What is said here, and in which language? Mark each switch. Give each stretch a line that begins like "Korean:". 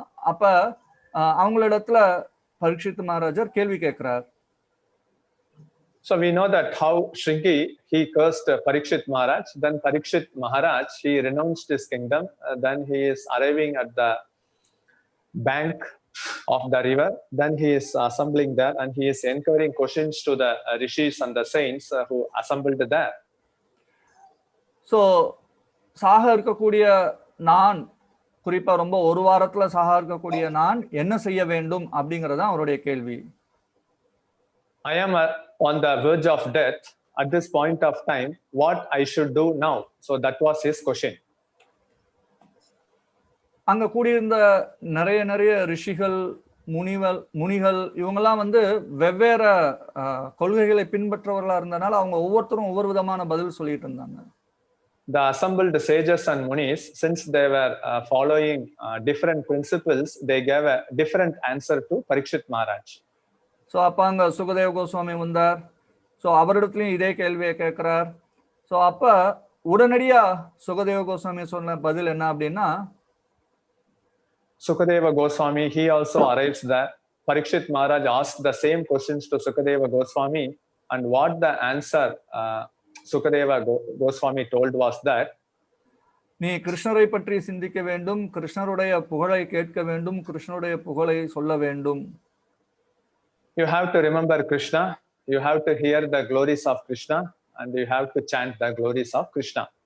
Tamil: அப்ப அவங்களிடத்துல பரீட்சித் மகாராஜர் கேள்வி கேட்கிறார்.
English: So we know that how Shringi, he cursed Parikshit Maharaj. Then Parikshit Maharaj, he renounced his kingdom. Then he is arriving at the bank of the river. Then he is assembling there and he is enquiring questions to the rishis and the saints who assembled there.
Tamil: So சாக இருக்கக்கூடிய நான், குறிப்பா ரொம்ப ஒரு வாரத்துல சாக இருக்கக்கூடிய நான் என்ன செய்ய வேண்டும் அப்படிங்கறது அவருடைய கேள்வி.
English: I am on the verge of death at this point of time. What I should do now? So that was his question.
Tamil: அங்க கூடியிருந்த நிறைய ரிஷிகள் முனிகள் இவங்கெல்லாம் வெவ்வேறு கொள்கைகளை பின்பற்றவர்களா இருந்தனால அவங்க ஒவ்வொருத்தரும் ஒவ்வொரு விதமான பதில் சொல்லிட்டு இருந்தாங்க.
English: The assembled sages and munis, since they were following different principles, they gave a different answer to Parikshit Maharaj.
Tamil: So அப்ப அங்க சுகதேவ கோஸ்வாமி வந்தார். ஸோ அவரிடத்துலயும் இதே கேள்வியை கேட்கிறார். ஸோ அப்ப உடனடியா சுகதேவ கோஸ்வாமி சொன்ன பதில் என்ன அப்படின்னா,
English: Sukadeva Goswami, he also arrives there. Parikshit Maharaj asked the same questions to Sukadeva Goswami, and what the answer Sukadeva Goswami told was that,
Tamil: நீ கிருஷ்ணரை பற்றி சிந்திக்க வேண்டும், கிருஷ்ணருடைய புகழை கேட்க வேண்டும், கிருஷ்ணருடைய புகழை சொல்ல வேண்டும்.
English: You have to remember Krishna, you have to hear the glories of Krishna, and you have to chant the glories of Krishna.